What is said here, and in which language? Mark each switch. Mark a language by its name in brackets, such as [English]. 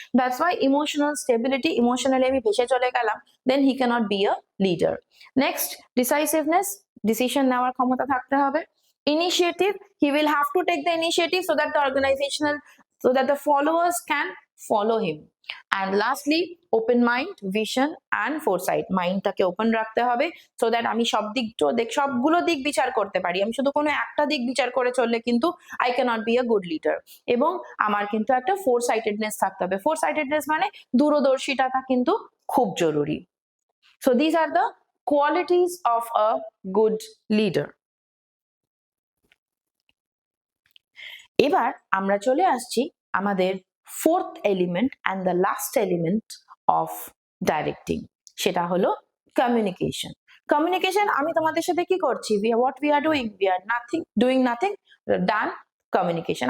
[English] That's why emotional stability. Emotionally [Bangla] আমি ভেসে চলে গেলাম, [English] Then he can't be a leader. [Bangla] Next, ডিসাইসিভনেস। Decision নেওয়ার ক্ষমতা থাকতে হবে। Initiative. [English] He will have to take the initiative so that the organisational, so that the followers can follow him. And lastly, open mind, vision and foresight. [Bangla] মাইন্ডটাকে open রাখতে হবে, [English] so that [Bangla] আমি সবগুলো দিক বিচার করতে পারি। আমি শুধু কোনো একটা দিক বিচার করে চললে কিন্তু [English] I can't be a good leader. [Bangla] এবং আমার কিন্তু একটা ফোরসাইটেডনেস থাকতে হবে। ফোরসাইটেডনেস মানে দূরদর্শিতাটা কিন্তু খুব জরুরি। [English] So this are the qualities of a good leader. [Bangla] এবার আমরা চলে আসছি আমাদের [English] fourth element and the last element of directing, [Bangla] সেটা হলো communication. Communication আমি তোমাদের সাথে কি করছি? [English] What we are doing? We are doing nothing than communication.